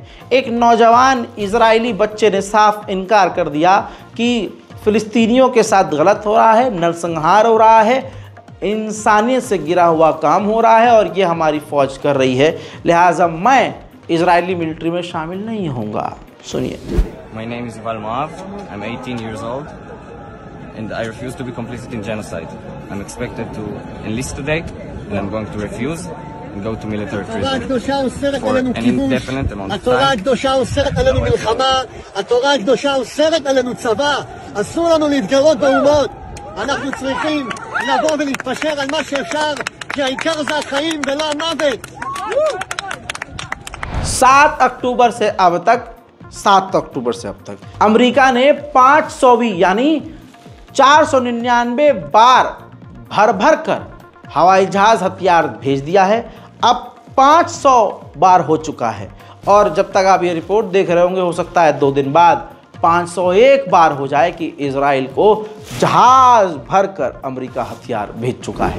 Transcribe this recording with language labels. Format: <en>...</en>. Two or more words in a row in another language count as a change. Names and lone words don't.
<hi>एक नौजवान इजरायली बच्चे ने साफ इनकार कर दिया कि फ़िलिस्तीनियों के साथ गलत हो रहा है, नरसंहार हो रहा है, इंसानियत से गिरा हुआ काम हो रहा है और ये हमारी फ़ौज कर रही है, लिहाजा मैं इजरायली मिलिट्री में शामिल नहीं होऊंगा। सुनिए।</hi> <en>My name is Yuval Moav. I'm 18 years old and I refuse to be complicit in genocide. I'm expected to enlist today and I'm going to refuse and go to military prison for an indefinite amount of</en> <he>התורה</he> <en>time.</en> <he>הקדושה אוסרת עלינו מלחמה, התורה הקדושה אוסרת עלינו צבא, אסור לנו להתגרות באומות. אנחנו צריכים לבוא ולהתפשר על מה שאפשר, כי העיקר זה החיים ולא המוות.</he> <hi>7 अक्टूबर से अब तक अमेरिका ने 500वीं यानी 499 बार भर कर हवाई जहाज हथियार भेज दिया है। अब 500 बार हो चुका है और जब तक आप ये रिपोर्ट देख रहे होंगे, हो सकता है 2 दिन बाद 501 बार हो जाए कि इजराइल को जहाज भरकर अमेरिका हथियार भेज चुका है।</hi>